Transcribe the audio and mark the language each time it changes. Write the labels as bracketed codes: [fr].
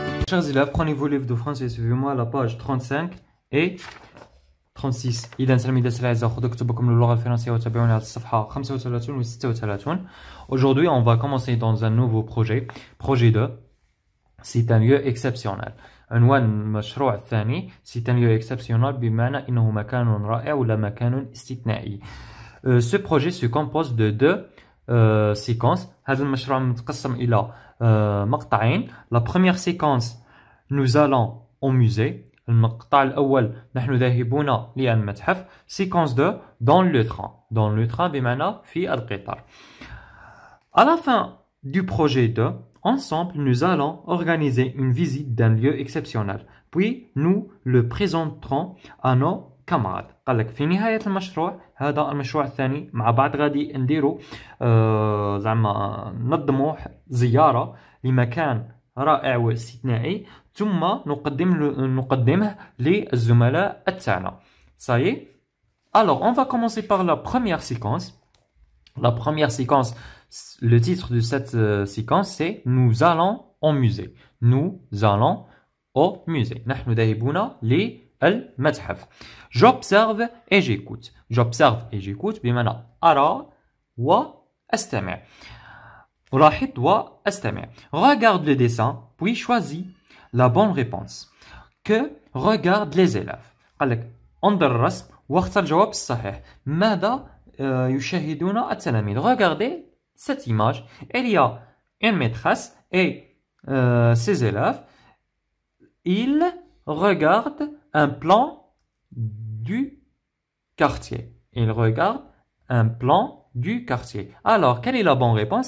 [fr] Chers élèves, prenez vos livres de français, suivez-moi à la page 35 et 36. [ar] إذا تلاميذ الأعزاء خذوا كتبكم للغة الفرنسية وتابعوني على الصفحة 35 و 36. [fr] Aujourd'hui, on va commencer dans un nouveau projet. Projet 2, c'est un lieu exceptionnel. [ar] عنوان المشروع الثاني [fr] c'est un lieu exceptionnel [ar] بمعنى إنه مكان رائع ولا مكان استثنائي. [fr] Ce projet se compose de deux séquences. [ar] هذا المشروع متقسم إلى مقطعين. [fr] La première séquence, nous allons au musée. [ar] المقطع الأول نحن ذاهبون للمتحف. [fr] Séquence 2, dans le train. Dans le train [ar] بمعنى في القطار. [fr] À la fin du projet 2, ensemble, nous allons organiser une visite d'un lieu exceptionnel. Puis, nous le présenterons à nos camarades. [ar] قال لك في نهاية المشروع، هذا المشروع الثاني مع بعض غادي نديروا زعما ننظموا زيارة لمكان رائع واستثنائي، ثم نقدمه للزملاء تاعنا. [fr] Ça y est. Alors, on va commencer par la première séquence. La première séquence, le titre de cette séquence, c'est Nous allons au musée. Nous allons au musée. [ar] نحن ذاهبون للمتحف. [fr] J'observe et j'écoute. J'observe et j'écoute [ar] بمعنى أرى وأستمع. ألاحظ وأستمع. [fr] Regarde le dessin, puis choisis la bonne réponse. Que regardent les élèves. [ar] قال لك انظر الرسم واختر الجواب الصحيح. ماذا يشاهدون التلاميذ. [fr] Regardez cette image. Il y a une maîtresse et ses élèves. Ils regardent un plan du quartier. Ils regardent un plan du quartier. Alors, quelle est la bonne réponse?